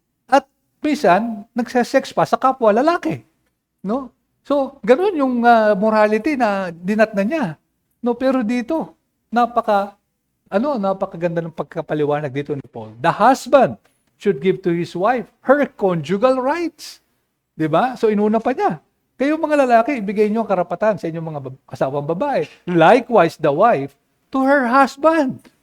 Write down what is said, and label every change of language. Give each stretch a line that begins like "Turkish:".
Filipino: At minsan, nagsesex pa sa kapwa lalaki. No? So, ganoon yung morality na dinatnan niya. No, pero dito, napakaganda ng pagkapaliwanag dito ni Paul.
English: The husband should give to his wife her conjugal rights.
Filipino: 'Di ba? So inuna pa niya. Kayo mga lalaki, ibigay niyo ang karapatan sa inyong mga asawang babae.
English: Likewise, the wife to her husband.